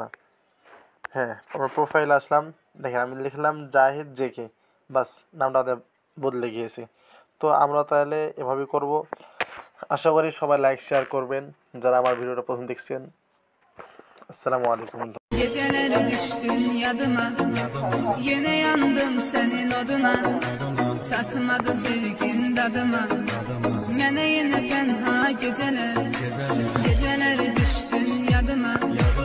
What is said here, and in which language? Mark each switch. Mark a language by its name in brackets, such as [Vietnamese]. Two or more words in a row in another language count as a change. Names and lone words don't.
[Bangla] হ্যাঁ, আমরা প্রোফাইল আসলাম, দেখেন আমি লিখলাম জাহিদ জেকে, বাস, নামটা বদলে গিয়েছে। তো আমরা তাহলে এভাবেই করব। আশা করি সবাই লাইক শেয়ার করবেন যারা আমার ভিডিওটা প্রথম দেখছেন। [Arabic] السلام عليكم. [Azerbaijani] Geceler düştün yadıma, yine yandım senin oduna. Satmadı sevgin dadıma, mene yine tenha geceler. Geceler düştün yadıma.